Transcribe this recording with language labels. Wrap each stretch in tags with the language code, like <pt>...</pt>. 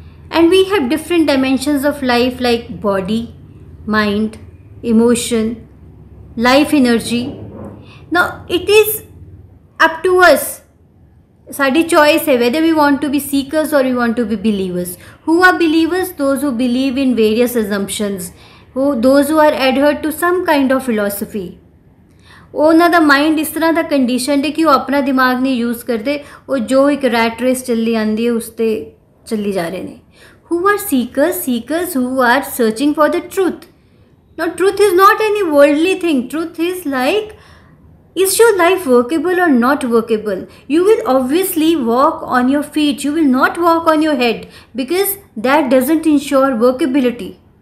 <en>And we have different dimensions of life like body, mind, emotion, life energy. Now it is up to us.</en> <pa>Sari choice है</pa> <en>whether we want to be seekers or we want to be believers. Who are believers? Those who believe in various assumptions, those who are adhered to some kind of philosophy.</en> <pa>ਉਹਨਾਂ ਦਾ mind ਇਸ ਤਰ੍ਹਾਂ ਦਾ conditioned ਹੈ ਕਿ ਉਹ ਆਪਣਾ ਦਿਮਾਗ ਨਹੀਂ use ਕਰਦੇ, ਉਹ ਜੋ ਇੱਕ ਰੈਟ ਰੇਸ ਚੱਲੀ ਆਉਂਦੀ ਹੈ ਉਸ 'ਤੇ ਚੱਲੀ ਜਾ ਰਹੇ ਨੇ।</pa> <en>Who are seekers? Seekers who are searching for the truth. Now truth is not any worldly thing. Truth is like, is your life workable or not workable? You will obviously walk on your feet. You will not walk on your head because that doesn't ensure workability.</en>